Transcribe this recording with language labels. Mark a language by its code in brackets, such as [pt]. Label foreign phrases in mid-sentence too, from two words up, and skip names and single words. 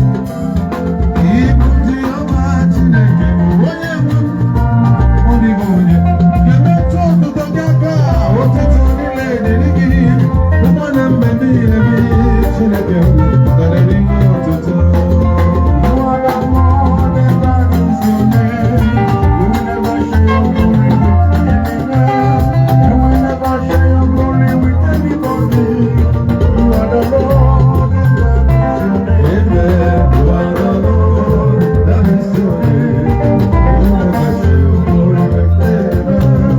[ig] Ibu ndị ọma Chineke bụ onye nwe m. Ọ dịghị onye ga-emetụ otuto gị aka. Otuto niile dịrị gị. Ụmụ na mgbe niile gị, Chineke m, dara n'ime otuto. [en] You are the Lord, and that is your name. You never share your glory with anybody. You will never share your glory with anybody. You are the Lord, and that is your name. Amen. You are the Lord, that is your name. You never share your glory with anyone.